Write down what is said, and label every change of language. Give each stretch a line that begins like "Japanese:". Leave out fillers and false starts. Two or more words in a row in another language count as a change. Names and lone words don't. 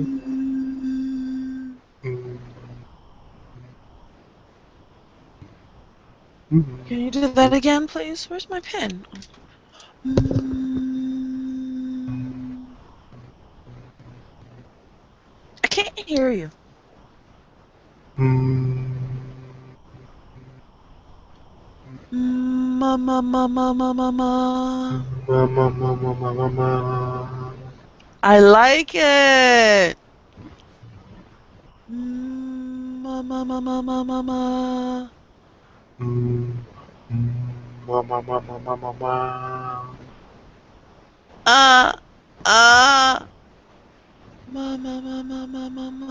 English: mm. Mm. Mhm. Can you do that again, please? Where's my pen? Mm. I can't hear you. Mm. Ma ma ma ma ma ma ma. Ma ma ma ma ma ma ma. I like it. Ma ma ma ma ma ma ma. Mm. Mm. Ma ma ma ma ma ma ma. Ah ah. Ma ma ma ma ma ma ma.